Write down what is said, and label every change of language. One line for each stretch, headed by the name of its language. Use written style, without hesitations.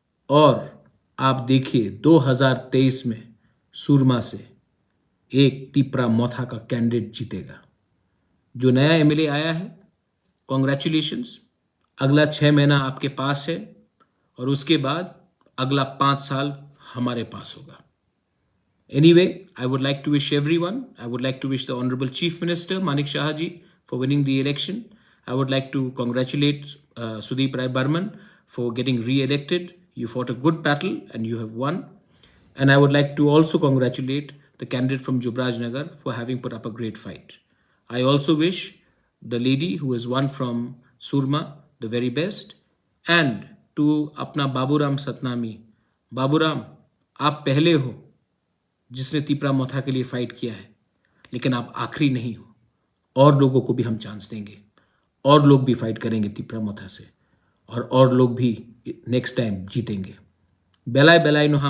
Hindi: और आप देखिए 2023 में सुरमा से एक तिपरा मोथा का कैंडिडेट जीतेगा। जो नया एमएलए आया है, कॉन्ग्रेचुलेशंस। अगला 6 महीना आपके पास है और उसके बाद अगला 5 साल हमारे पास होगा।
English: Anyway, I would like to wish everyone, I would like to wish the Honorable Chief Minister Manik Shah ji for winning the election. I would like to congratulate Sudeep Rai Burman for getting re-elected. You fought a good battle and you have won. And I would like to also congratulate the candidate from Jubraj Nagar for having put up a great fight. I also wish the lady who has won from Surma the very best. And to
Hindi: अपना बाबूराम सतनामी, बाबूराम, आप पहले हो जिसने तिपरा मोथा के लिए fight किया है, लेकिन आप आखिरी नहीं हो। और लोगों को भी हम चांस देंगे, और लोग भी फाइट करेंगे तिपरा मोथा से, और लोग भी नेक्स्ट टाइम जीतेंगे। बेलाय बेलाय